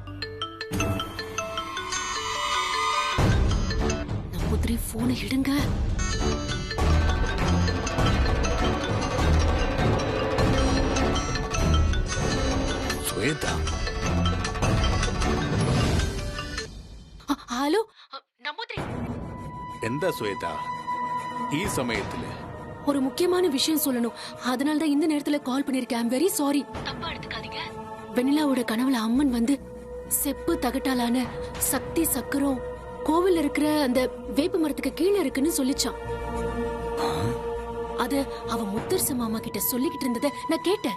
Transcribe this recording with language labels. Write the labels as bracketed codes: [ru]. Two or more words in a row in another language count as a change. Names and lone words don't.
[ta] நம்பூதிரி, போனை எடுங்க. ஸ்வேதா. [ml] ഹലോ നമ്പൂതിരി. എന്താ ശ്വേത ഈ സമയത്തില്? [ta] ஒரு முக்கியமான விஷயம் சொல்லணும். அதனால தான் இந்த நேரத்துல கால் பண்ணிருக்கேன். [en] I'm very sorry. [ta] தப்பா எடுத்துக்காதீங்க. வெண்ணிலாவோட கனவுல அம்மன் வந்து செப்பு தகட்டாலான சக்தி சக்கரம் கோவில்ல இருக்கிற அந்த வேப்ப மரத்துக்கு கீழே இருக்குன்னு சொல்லிச்சான். அத அவ முத்தரச மாமா கிட்ட சொல்லிக்கிட்டு இருந்தத நான் கேட்டேன்.